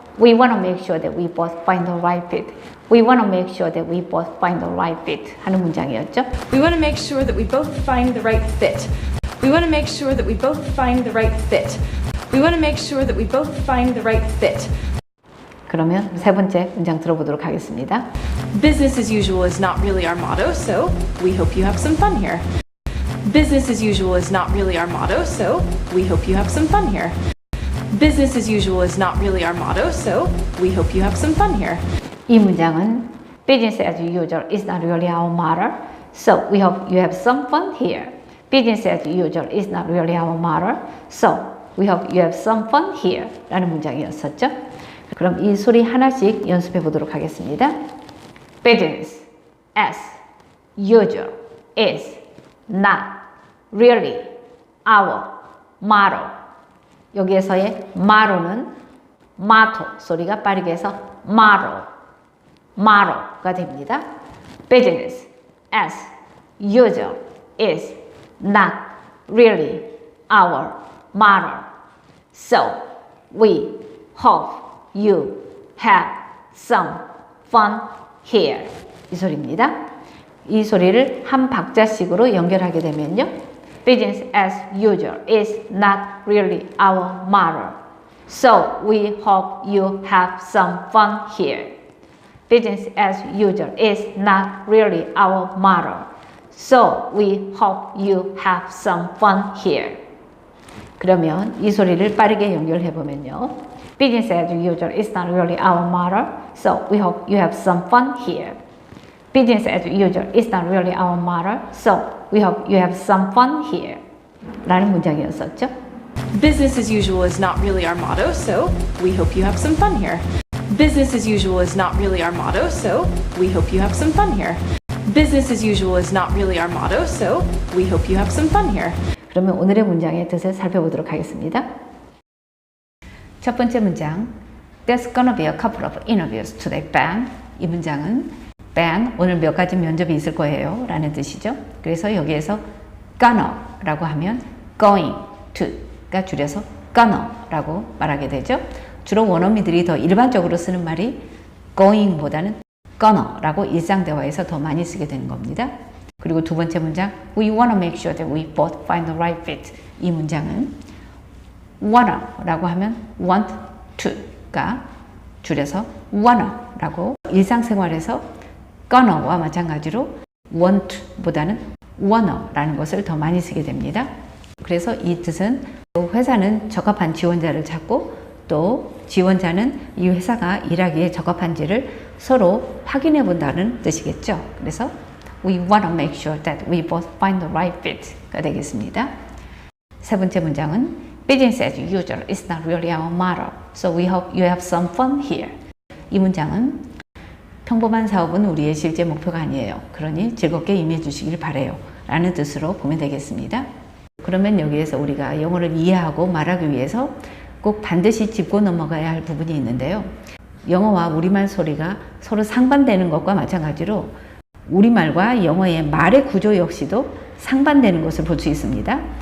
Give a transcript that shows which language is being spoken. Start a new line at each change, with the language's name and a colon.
English: We want to make sure that we both find the right fit. We want to make sure that we both find the right fit
Korean: 하는 문장이었죠.
English: We want to make sure that we both find the right fit. We want to make sure that we both find the right fit. We want to make sure that we both find the right fit.
Korean: 그러면 세 번째 문장 들어보도록 하겠습니다.
English: Business as usual is not really our motto, so we hope you have some fun here. Business as usual is not really our motto, so we hope you have some fun here. Business as usual is not really our motto, so we hope you have some fun here.
Korean: 이 문장은
English: Business as usual is not really our motto, so we hope you have some fun here. Business as usual is not really our motto, so we hope you have some fun here
Korean: 라는 문장이었었죠. 그럼 이 소리 하나씩 연습해 보도록 하겠습니다.
English: Business as usual is not really our motto.
Korean: 여기에서의 motto는 motto 소리가 빠르게 해서 motto가 됩니다.
English: Business as usual is not really our motto. So we hope you have some fun here.
Korean: 이 소리입니다. 이 소리를 한 박자씩으로 연결하게 되면요.
English: Business as usual is not really our motto. So we hope you have some fun here. Business as usual is not really our motto. So we hope you have some fun here.
Korean: 그러면 이 소리를 빠르게 연결해 보면요.
English: Business as usual is not really our motto. So we hope you have some fun here. Business as usual is not really our motto. So we hope you have some fun here.
Korean: 라는 문장이었었죠.
English: Business as usual is not really our motto, so we hope you have some fun here. Business as usual is not really our motto, so we hope you have some fun here. Business as usual is not really our motto, so we hope you have some fun here.
Korean: 그러면 오늘의 문장의 뜻을 살펴보도록 하겠습니다. 첫 번째 문장,
English: There's gonna be a couple of interviews today, Ben.
Korean: 이 문장은 Ben, 오늘 몇 가지 면접이 있을 거예요 라는 뜻이죠. 그래서 여기에서 gonna 라고 하면 going to가 줄여서 gonna 라고 말하게 되죠. 주로 원어민들이 더 일반적으로 쓰는 말이 going 보다는 gonna 라고 일상대화에서 더 많이 쓰게 되는 겁니다. 그리고 두 번째 문장,
English: We wanna make sure that we both find the right fit.
Korean: 이 문장은 wanna 라고 하면 want to가 줄여서 wanna 라고 일상생활에서 gonna와 마찬가지로 want 보다는 wanna 라는 것을 더 많이 쓰게 됩니다. 그래서 이 뜻은 회사는 적합한 지원자를 찾고 또 지원자는 이 회사가 일하기에 적합한지를 서로 확인해 본다는 뜻이겠죠. 그래서
English: We want to make sure that we both find the right fit가 되겠습니다.
Korean: 세 번째 문장은
English: Business as usual is not really our motto, so we hope you have some fun here.
Korean: 이 문장은 평범한 사업은 우리의 실제 목표가 아니에요. 그러니 즐겁게 임해 주시길 바래요. 라는 뜻으로 보면 되겠습니다. 그러면 여기에서 우리가 영어를 이해하고 말하기 위해서 꼭 반드시 짚고 넘어가야 할 부분이 있는데요. 영어와 우리말 소리가 서로 상반되는 것과 마찬가지로 우리말과 영어의 말의 구조 역시도 상반되는 것을 볼 수 있습니다.